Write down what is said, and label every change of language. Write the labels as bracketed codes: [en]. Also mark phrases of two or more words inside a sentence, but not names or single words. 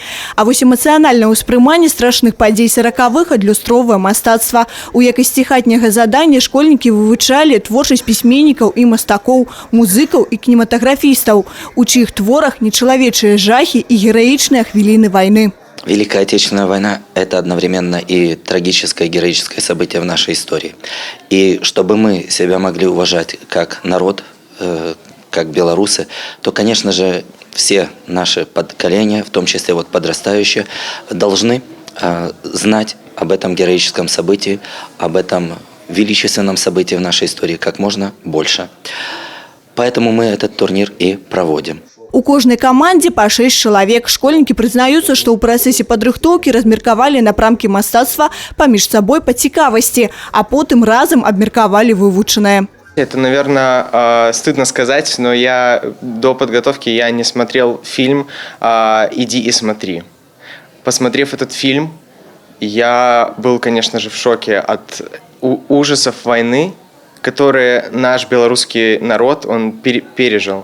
[be] А вось эмацыянальнае ўспрыманне страшных падзей 40-х адлюстроўвае мастацтва. У якасці хатняга задання школьнікі вывучалі творчасць пісьменнікаў і мастакоў, музыкаў і кінематаграфістаў, у чыіх творах нечалавечыя жахі і гераічныя хвіліны вайны. [ru] Великая Отечественная война – это одновременно и трагическое, героическое событие в нашей истории. И чтобы мы себя могли уважать как народ, как белорусы, то, конечно же, все наши поколения, в том числе вот подрастающие, должны знать об этом героическом событии, об этом величественном событии в нашей истории как можно больше. Поэтому мы этот турнир и проводим. [be] У кожнай камандзе па 6 чалавек. Школьнікі прызнаюцца, што ў працэсе падрыхтоўкі размеркавалі напрамкі мастацтва паміж сабой па цікавасці, а потым разам абмеркавалі вывучанае. [ru] Это, наверное, стыдно сказать, но до подготовки я не смотрел фильм «Иди и смотри». Посмотрев этот фильм, я был, конечно же, в шоке от ужасов войны, которые наш белорусский народ он пережил.